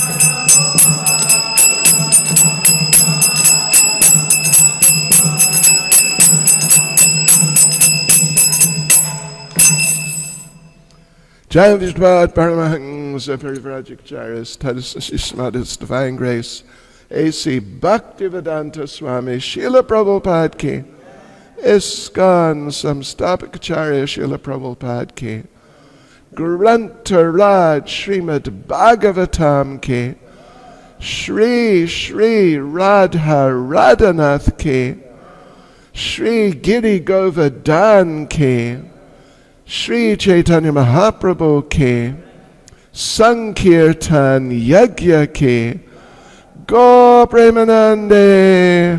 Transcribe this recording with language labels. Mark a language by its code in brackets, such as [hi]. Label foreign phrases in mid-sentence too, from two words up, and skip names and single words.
[sa] Jai Vishwat Paramahansa Parivrajakacharyas Tadasashismadis Divine Grace A.C. Bhaktivedanta Swami Srila Prabhupada Ki ISKCON Samstapakacharya Srila Prabhupada Ki Grantaraj Srimad Bhagavatam Ki Shri Shri Radha Radhanath Ki Shri Giri Govardhan Ki Shri Caitanya Mahaprabhu Ki Sankirtan Yagya Ki Go Premanande.